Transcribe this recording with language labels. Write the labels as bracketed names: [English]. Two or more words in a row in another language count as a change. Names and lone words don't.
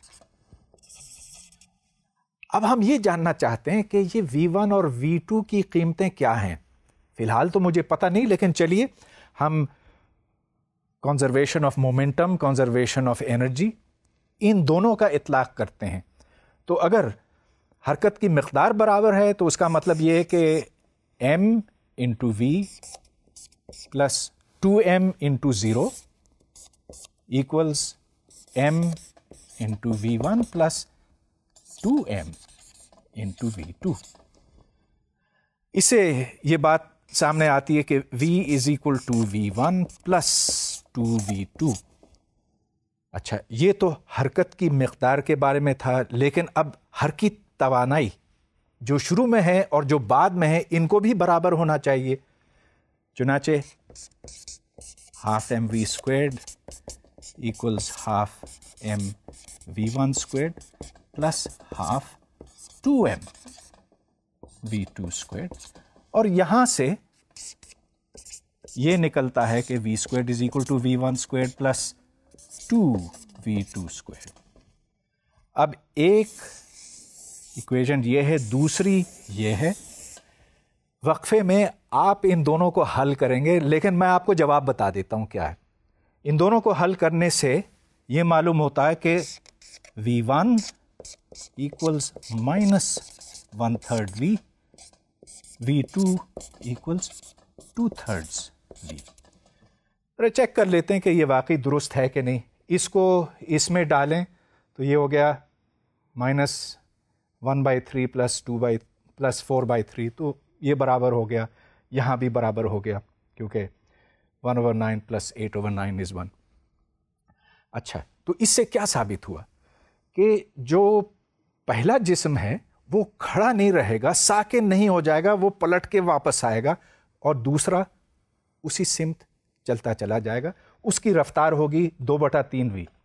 [Urdu] اب ہم یہ جاننا چاہتے ہیں کہ یہ v1 اور v2 کی قیمتیں کیا ہیں. فی الحال تو مجھے پتہ نہیں, لیکن چلیے ہم [English] conservation of momentum, conservation of energy, [Urdu] ان دونوں کا اطلاق کرتے ہیں. تو اگر حرکت کی مقدار برابر ہے تو اس کا مطلب یہ ہے کہ [English] m into v plus 2m into 0 equals m into v1 plus 2m into v2. [Urdu] اس سے یہ بات سامنے آتی ہے کہ [English] v is equal to v1 plus 2v2. [Urdu] اچھا, یہ تو حرکت کی مقدار کے بارے میں تھا, لیکن اب حرکت توانائی جو شروع میں ہے اور جو بعد میں ہے ان کو بھی برابر ہونا چاہیے. [English] چنانچہ ½ mv² equals half m v1 squared plus half 2m v2 squared, [Urdu] اور یہاں سے یہ نکلتا ہے کہ [English] v squared is equal to v1 squared plus 2v2 squared. [Urdu] اب ایک ایکویژن یہ ہے، دوسری یہ ہے. وقفے میں آپ ان دونوں کو حل کریں گے، لیکن میں آپ کو جواب بتا دیتا ہوں کیا ہے. ان دونوں کو حل کرنے سے یہ معلوم ہوتا ہے کہ [English] v1 equals minus 1/3 v, v2 equals 2/3 v. [Urdu] چیک کر لیتے ہیں کہ یہ واقعی درست ہے کہ نہیں. اس کو اس میں ڈالیں تو یہ ہو گیا [English] -1/3 plus 4/3، [Urdu] تو یہ برابر ہو گیا. یہاں بھی برابر ہو گیا کیونکہ [English] 1/9 plus 8/9 is 1. [Urdu] اچھا، تو اس سے کیا ثابت ہوا کہ جو پہلا جسم ہے وہ کھڑا نہیں رہے گا، ساکن نہیں ہو جائے گا، وہ پلٹ کے واپس آئے گا، اور دوسرا اسی سمت چلتا چلا جائے گا. اس کی رفتار ہوگی 2/3 v.